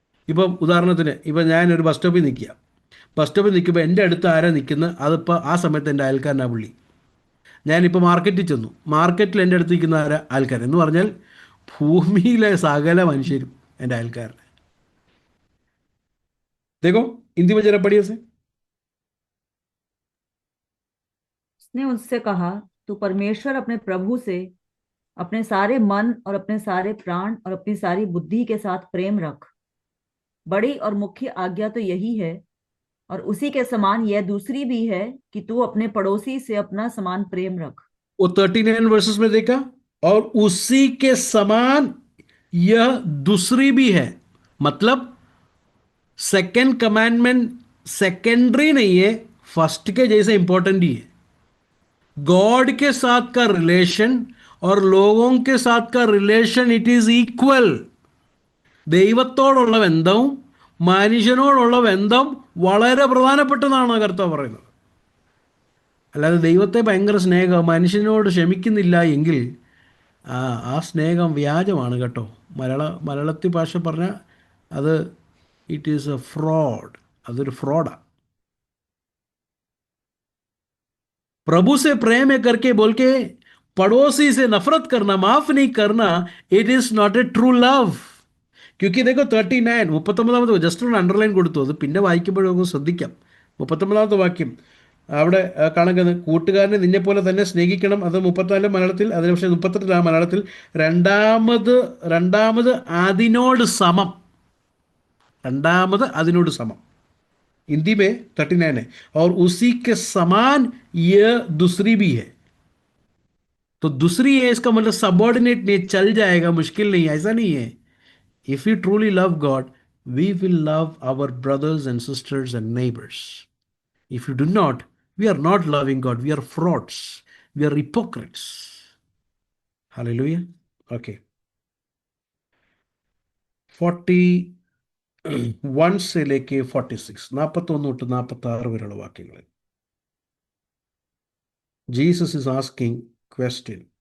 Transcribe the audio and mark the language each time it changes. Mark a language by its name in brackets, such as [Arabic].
[Malayalam] ഇപ്പം ഉദാഹരണത്തിന് ഇപ്പം ഞാനൊരു ബസ് സ്റ്റോപ്പിൽ നിൽക്കുക. ബസ് സ്റ്റോപ്പിൽ നിൽക്കുമ്പോൾ എൻ്റെ അടുത്ത് ആരാ നിൽക്കുന്നത്, അതിപ്പോൾ ആ സമയത്ത് എൻ്റെ അയൽക്കാരനാണ് പുള്ളി. ഞാനിപ്പോൾ മാർക്കറ്റിൽ ചെന്നു, മാർക്കറ്റിൽ എൻ്റെ അടുത്ത് നിൽക്കുന്ന ആരാ? ആൾക്കാരൻ എന്ന് പറഞ്ഞാൽ ഭൂമിയിലെ സകല മനുഷ്യരും എൻ്റെ അയൽക്കാരൻ. [Hindi] देखो हिंदी में जरा पढ़िए से। उसने उससे कहा, तू परमेश्वर अपने प्रभु से अपने सारे मन और अपने सारे प्राण और अपनी सारी बुद्धि के साथ प्रेम रख। बड़ी और मुख्य आज्ञा तो यही है, और उसी के समान यह दूसरी भी है कि तू अपने पड़ोसी से अपना समान प्रेम रख। वो 39 वर्सेस में देखा, और उसी के समान यह दूसरी भी है। मतलब सेकेंड कमांडमेंट सेकेंडरी नहीं है, फर्स्ट के जैसे इंपॉर्टेंट ही है। गॉड के साथ का रिलेशन और लोगों के साथ का रिलेशन [English] It is equal. [Malayalam] ദൈവത്തോടുള്ള ബന്ധവും മനുഷ്യനോടുള്ള ബന്ധം വളരെ പ്രധാനപ്പെട്ടതാണ് കർത്താവ് പറയുന്നത്. അല്ലാതെ ദൈവത്തെ ഭയങ്കര സ്നേഹം മനുഷ്യനോട് ക്ഷമിക്കുന്നില്ല എങ്കിൽ ആ സ്നേഹം വ്യാജമാണ് കേട്ടോ. മലയാളത്തിൽ ഭാഷ പറഞ്ഞാൽ അത് [English] It is a fraud. [Malayalam] അതൊരു ഫ്രോഡാണ്. [Hindi] प्रभु से प्रेम है करके बोल के पड़ोसी से नफरत करना, माफ नहीं करना, [English] It is not a true love. [Hindi] क्योंकि देखो [Malayalam] 39 39 ജസ്റ്റ് ഒന്ന് അണ്ടർലൈൻ കൊടുത്തു. അത് പിന്നെ വായിക്കുമ്പോഴൊക്കെ ശ്രദ്ധിക്കാം. 39 വാക്യം അവിടെ കാണുന്നത് കൂട്ടുകാരനെ നിന്നെപ്പോലെ തന്നെ സ്നേഹിക്കണം. അത് 34 മലയാളത്തിൽ, അതിന് പക്ഷേ 38 മലയാളത്തിൽ. രണ്ടാമത് അതിനോട് സമം. അതിനോട് സമം. [Hindi] हिंदी में 39 है, और उसी के समान ये दूसरी भी है. तो दूसरी है इसका मतलब सबऑर्डिनेट नहीं, चल जाएगा, मुश्किल नहीं, ऐसा नहीं है. [English] If you truly love God, we will love our brothers and sisters and neighbours. If you do not, we are not loving God, we are frauds, we are hypocrites. Hallelujah. [Malayalam] Okay, [Hindi] 41 से लेके 46, [Malayalam] 41 തൊട്ട് 46 വരെയുള്ള വാക്യങ്ങൾ. [English] Jesus is asking question.